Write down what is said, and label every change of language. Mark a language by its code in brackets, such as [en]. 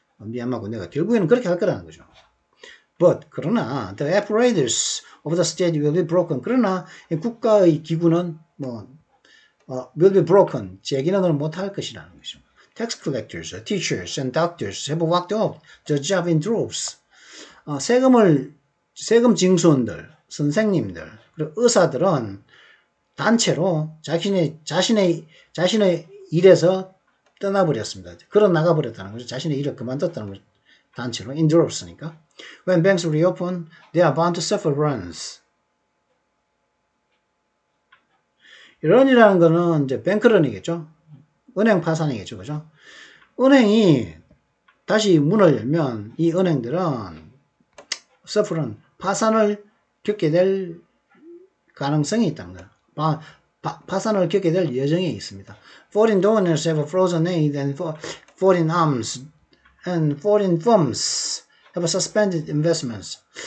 [ko] 미얀마 군대가 결국에는 그렇게 할 거라는 거죠. [en] But [ko] 그러나 [en] the apparatus of the state will be broken. [ko] 그러나 국가의 기구는 [en] will be broken. [ko] 재기능을 못할 것이라는 것이죠. [en] Tax collectors, teachers, and doctors have walked off the job in droves. [ko] 세금 징수원들, 선생님들, 그리고 의사들은 단체로 자신의 일에서 떠나버렸습니다. 걸어 나가버렸다는 거죠. 자신의 일을 그만뒀다는 거죠. 단체로 [en] in droves [ko] 니까. [en] When banks reopen, they are bound to suffer runs. [ko] 런이라는 거는 이제 뱅크런이겠죠. 은행 파산이겠죠. 그죠? 은행이 다시 문을 열면 이 은행들은 suffer은 파산을 겪게 될 가능성이 있다는 거예요. 파산을 겪게 될 예정에 있습니다. [en] Foreign donors have frozen aid and foreign arms and foreign firms have suspended investments.